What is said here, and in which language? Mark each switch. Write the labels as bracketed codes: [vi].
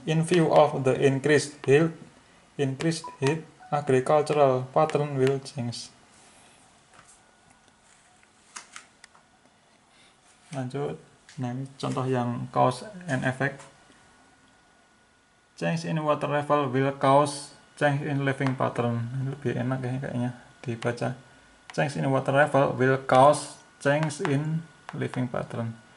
[en] In view of the increased heat, agricultural pattern will change. [id] Lanjut, nah ini contoh yang cause and effect. [en] Change in water level will cause change in living pattern. [id] Ini lebih enak ya kayaknya dibaca. [en] Change in water level will cause change in living pattern.